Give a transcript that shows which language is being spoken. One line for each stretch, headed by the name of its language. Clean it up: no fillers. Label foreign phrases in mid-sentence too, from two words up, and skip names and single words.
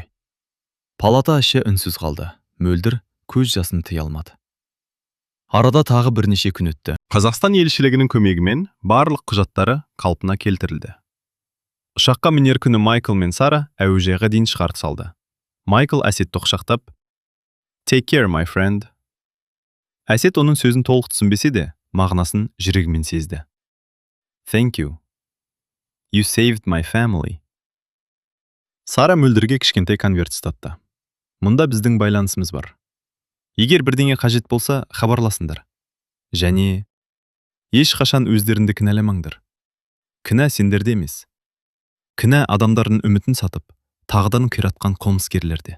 Kazakh: Палата іші үнсіз қалды. Мөлдір көз жасын тыя алмады. Арада тағы бірнеше күн өтті. Қазақстан елшілігінің көмегімен барлық құжаттары қалпына келтірілді. Ұшаққа мінер күні Майкл мен Сара әуежайға дейін шығарып салды. Майкл Әсетті құшақтап,
English: "Take care, my friend."
Kazakh: Әсет оның сөзін толық түсінбесе де, мағынасын жүрегімен сезді.
English: "Thank you. You saved my family."
Kazakh: Сара Мөлдірге кішкентай конверт ұстатты. "Мұнда біздің байланысымыз бар. Егер бірдеңе қажет болса, хабарласыңдар. Және ешқашан өздеріңді кінәламаңдар. Кінә сендерде емес. Кінә адамдардың үмітін сатып, тағдырын қиратқан қылмыскерлерде."